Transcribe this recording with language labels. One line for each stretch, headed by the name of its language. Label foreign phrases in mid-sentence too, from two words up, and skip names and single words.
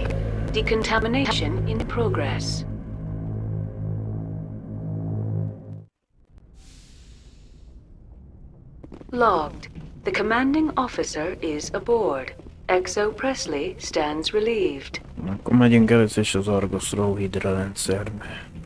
English: Decontamination in progress. Logged. The commanding officer is aboard. Exo Presley stands relieved.
Hungarian: Akkor megyünk először is az Argosról Hydra rendszerbe.